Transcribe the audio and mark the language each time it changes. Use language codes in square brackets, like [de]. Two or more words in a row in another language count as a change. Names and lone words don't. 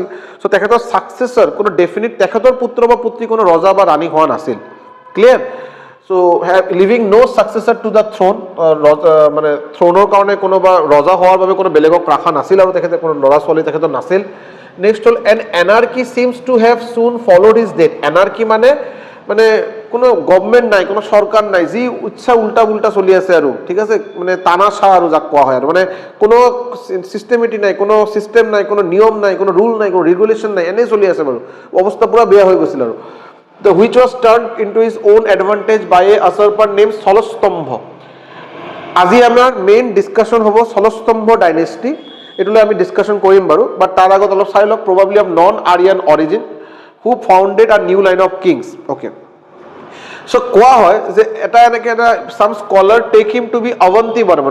[as] চ' তেখেতৰ ছাকচেছৰ কোনো ডেফিনিট, তেখেতৰ পুত্ৰ বা পুত্ৰী কোনো ৰজা বা ৰাণী হোৱা নাছিল। ক্লিয়াৰ? [en] so leaving no successor to the throne, [as] মানে থ্ৰনৰ কাৰণে কোনোবা ৰজা হোৱাৰ বাবে কোনো বেলেগক ৰাখা নাছিল আৰু তেখেতে কোনো ল'ৰা ছোৱালী তেখেতৰ নাছিল। [en] নেক্সট হ'ল an anarchy seems to have soon followed his death. [as] এনাৰ্কি মানে কোনো গভমেণ্ট নাই, কোনো চৰকাৰ নাই, যি ইচ্ছা উল্টা পুল্টা চলি আছে আৰু, ঠিক আছে। মানে তানাচা আৰু যাক কোৱা হয় আৰু, মানে কোনো চিষ্টেমেটিক নাই, কোনো চিষ্টেম নাই, কোনো নিয়ম নাই, কোনো ৰুল নাই, কোনো ৰেগুলেশ্যন নাই, এনেই চলি আছে বাৰু। অৱস্থা পূৰা বেয়া হৈ গৈছিল আৰু। [en] The which was turned into his own advantage by a usurper named ষলস্তম্ভ। [as] আজি আমাৰ [en] main discussion [as] হ'ব ষলস্তম্ভ ডাইনেষ্টি। এইটোলৈ আমি ডিছকাশ্যন কৰিম বাৰু, বাট তাৰ আগত অলপ চাই লওক। [en] probably of non Aryan origin who founded a new line of kings. okay, so' [as] কোৱা হয় যে এনেকৈ [en] some scholar take him to be অৱন্তী বৰ্মন।